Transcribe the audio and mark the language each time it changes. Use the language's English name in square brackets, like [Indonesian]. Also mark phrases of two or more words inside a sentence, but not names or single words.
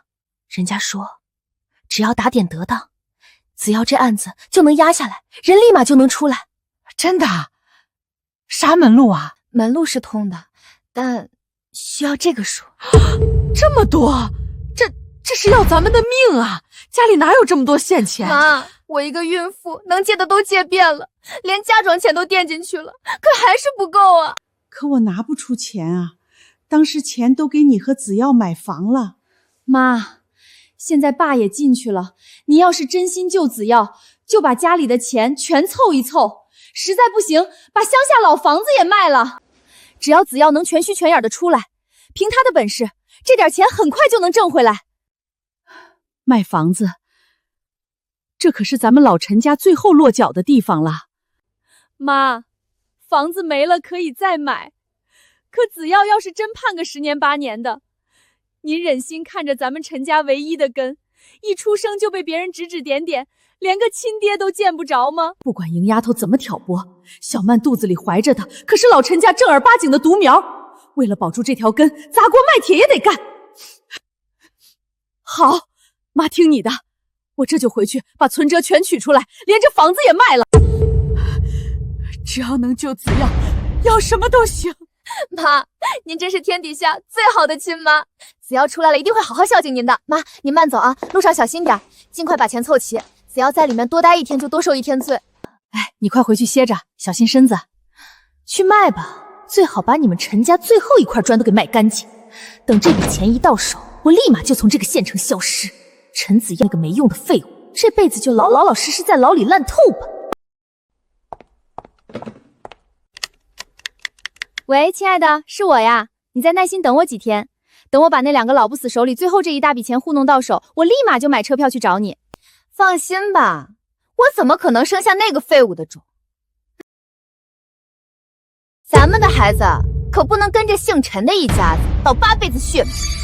[Chinese] 人家說，只要打點得當，子耀這案子就能壓下來，人立馬就能出来。真的？啥門路啊？门路是通的，但需要這個數。這麼多？這是要咱們的命啊！家裡哪有這麼多現錢？媽，我一個孕婦能借的都借遍了，連嫁妝錢都墊進去了，可還是不夠啊！可我拿不出錢啊，當時錢都給你和子耀買房了。媽，現在爸也進去了，你要是真心救子耀，就把家裡的錢全湊一湊，實在不行，把鄉下老房子也賣了。只要子耀能全虛全眼的出來，憑他的本事，這點錢很快就能掙回來。賣房子，這可是咱們老陳家最後落腳的地方了。媽，房子沒了可以再買，可子耀要是真判個10年8年的，您忍心看着咱們陳家唯一的根，一出生就被別人指指點點，連個親爹都見不着嗎？不管赢丫頭怎麼挑撥，小曼肚子裡懷着的可是老陳家正兒八經的獨苗，為了保住這條根，砸鍋賣鐵也得幹。好，媽聽你的，我這就回去把存折全取出來，連這房子也賣了。只要能救子耀，要什麼都行。媽，您真是天底下最好的親媽，子耀出來了一定会好好孝敬您的。媽，您慢走啊，路上小心點，盡快把錢湊齊。子耀在裡面多待1天就多受1天罪。哎，你快回去歇着，小心身子。去賣吧，最好把你們陳家最后一塊磚都給賣乾淨。等這筆錢一到手，我立馬就從這個縣城消失。陳子耀那個沒用的廢物，這輩子就老實實在牢裡爛透吧。喂，亲爱的，是我呀，你再耐心等我几天，等我把那2个老不死手里最后这一大笔钱糊弄到手，我立马就买车票去找你。放心吧，我怎么可能生下那个废物的种？咱们的孩子可不能跟着姓陈的一家子倒8辈子血霉。